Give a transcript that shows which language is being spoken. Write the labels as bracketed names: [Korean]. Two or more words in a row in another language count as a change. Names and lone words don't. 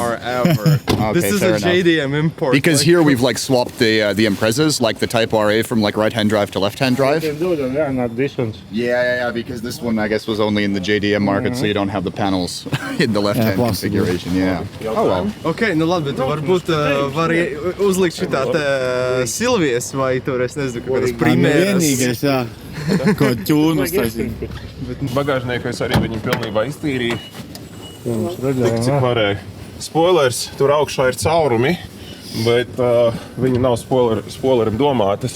[English] or ever. Okay, This is fair a enough. JDM import. Because here we've like swapped the Imprezas, like the Type RA from like right-hand drive to left-hand drive. You can do them, yeah, not this one. Yeah. Because this one I guess was only in the JDM market, so you don't have the panels in the left-hand configuration. Yeah. Oh well. [Latvian] Ok, nu labi, bet varbūt var uzlikt šitā te Silvijas vai tur, es nezinu, kaut kādas primēras. Vienīgais, jā. Ko ķūnu uztaisīt. Bagāžnieku es arī viņu pilnībā iztīrīju. Tik cik varēju. Spoilers, tur augšā ir caurumi, bet viņi nav spoilerim domātas.